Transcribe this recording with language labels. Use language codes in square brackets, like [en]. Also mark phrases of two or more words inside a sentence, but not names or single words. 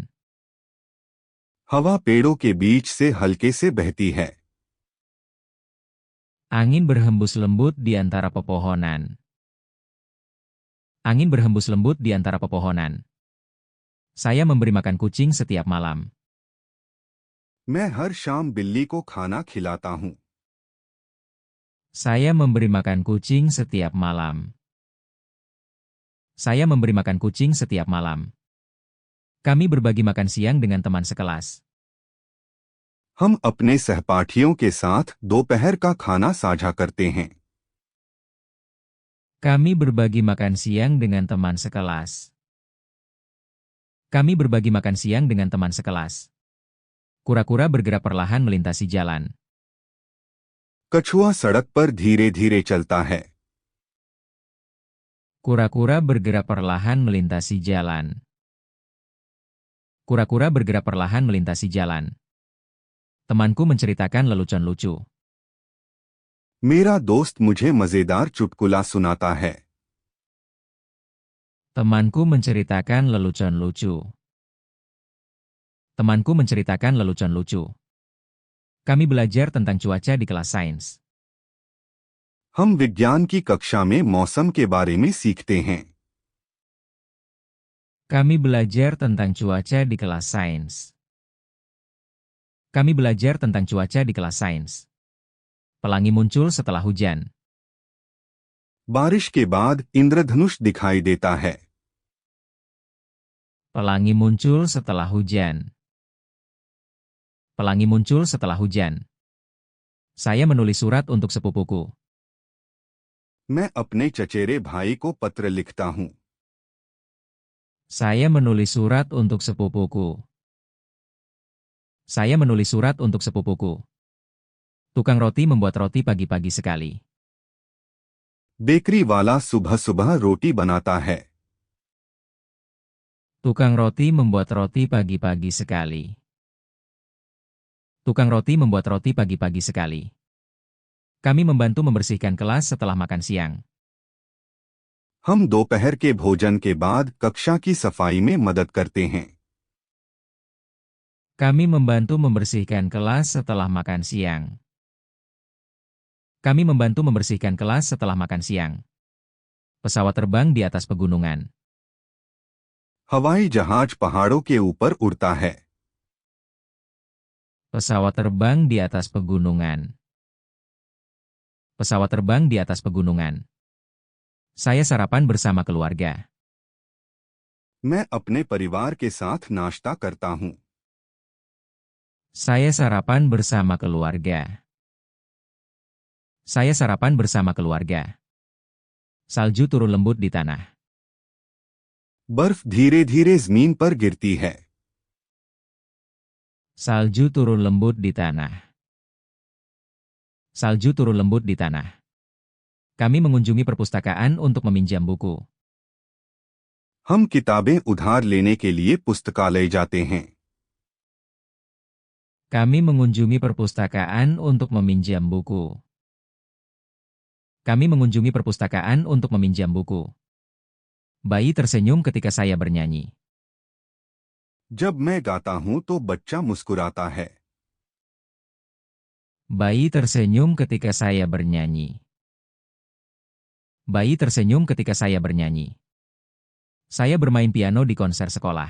[hi] हवा पेड़ों के बीच से हल्के से बहती है। [id] Angin berhembus lembut di antara pepohonan. Angin berhembus lembut di antara pepohonan. Saya memberi makan kucing setiap malam. [hi] मैं हर शाम बिल्ली को खाना खिलाता हूँ। [id] Saya memberi makan kucing setiap malam. Saya memberi makan kucing setiap malam. Kami berbagi makan siang dengan teman sekelas. [hi] हम अपने सहपाठियों के साथ दोपहर का खाना साझा करते हैं। [id] Kami berbagi makan siang dengan teman sekelas. Kami berbagi makan siang dengan teman sekelas. Kura-kura bergerak perlahan melintasi jalan. [hi] कछुआ सड़क पर धीरे धीरे चलता है। [id] Kura-kura bergerak perlahan melintasi jalan. Kura-kura bergerak perlahan melintasi jalan. Temanku menceritakan lelucon lucu. [hi] मेरा दोस्त मुझे मजेदार चुटकुला सुनाता है। [id] Temanku menceritakan lelucon lucu. Temanku menceritakan lelucon lucu. Kami belajar tentang cuaca di kelas sains. [hi] हम विज्ञान की कक्षा में मौसम के बारे में सीखते हैं। [id] Kami belajar tentang cuaca di kelas sains. Kami belajar tentang cuaca di kelas sains. Pelangi muncul setelah hujan. [hi] बारिश के बाद इंद्रधनुष दिखाई देता है। [id] Pelangi muncul setelah hujan. Pelangi muncul setelah hujan. Saya menulis surat untuk sepupuku. [hi] मैं अपने चचेरे भाई को पत्र लिखता हूँ। [id] Saya menulis surat untuk sepupuku. Saya menulis surat untuk sepupuku. Tukang roti membuat roti pagi-pagi sekali. [hi] बेकरी वाला सुबह सुबह रोटी बनाता है। [id] Tukang roti membuat roti pagi-pagi sekali. Tukang roti membuat roti pagi-pagi sekali. Kami membantu membersihkan kelas setelah makan siang. [hi] हम दोपहर के भोजन के बाद कक्षा की सफाई में मदद करते हैं। [id] Kami membantu membersihkan kelas setelah makan siang. Kami membantu membersihkan kelas setelah makan siang. Pesawat terbang di atas pegunungan. [hi] हवाई जहाज पहाड़ों के ऊपर उड़ता है। [id] Pesawat terbang di atas pegunungan. Pesawat terbang di atas pegunungan. Saya sarapan bersama keluarga. [hi] मैं अपने परिवार के साथ नाश्ता करता हूँ। [id] Saya sarapan bersama keluarga. Saya sarapan bersama keluarga. Salju turun lembut di tanah. [hi] बर्फ धीरे धीरे जमीन पर गिरती है। [id] Salju turun lembut di tanah. Salju turun lembut di tanah. Kami mengunjungi perpustakaan untuk meminjam buku. [hi] हम किताबें उधार लेने के लिए पुस्तकालय जाते हैं। [id] Kami mengunjungi perpustakaan untuk meminjam buku. Kami mengunjungi perpustakaan untuk meminjam buku. Bayi tersenyum ketika saya bernyanyi. [hi] जब मैं गाता हूँ तो बच्चा मुस्कुराता है। [id] Bayi tersenyum ketika saya bernyanyi. Bayi tersenyum ketika saya bernyanyi. Saya bermain piano di konser sekolah.